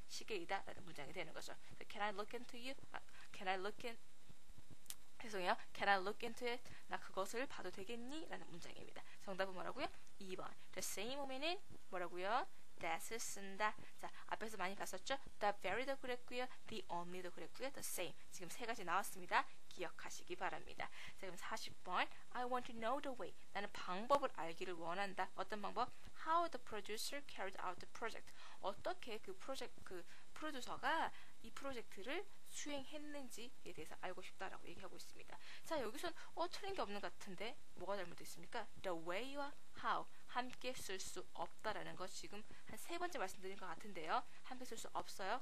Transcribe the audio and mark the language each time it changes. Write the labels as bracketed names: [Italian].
[Korean] 시계이다. 라는 문장이 되는 거죠. [English] Can I look into you? Can I look in [Korean] 죄송해요. [English] Can I look into it? [Korean] 나 그것을 봐도 되겠니? 라는 문장입니다. 정답은 뭐라고요? 2번. The same woman은 뭐라고요? that을 쓴다. 자, 앞에서 많이 봤었죠? The very도 그랬고요. The only도 그랬고요. [English] The same. [Korean] 지금 세 가지 나왔습니다. 기억하시기 바랍니다. 자, 그럼 40번. [English] I want to know the way. [Korean] 나는 방법을 알기를 원한다. 어떤 방법? [English] How the producer carried out the project. [Korean] 어떻게 그 프로듀서가 이 프로젝트를 수행했는지에 대해서 알고 싶다라고 얘기하고 있습니다. 자, 여기선 틀린 게 없는 것 같은데 뭐가 잘못됐습니까? The way와 how 함께 쓸 수 없다라는 거 지금 한 세 번째 말씀드린 것 같은데요. 함께 쓸 수 없어요.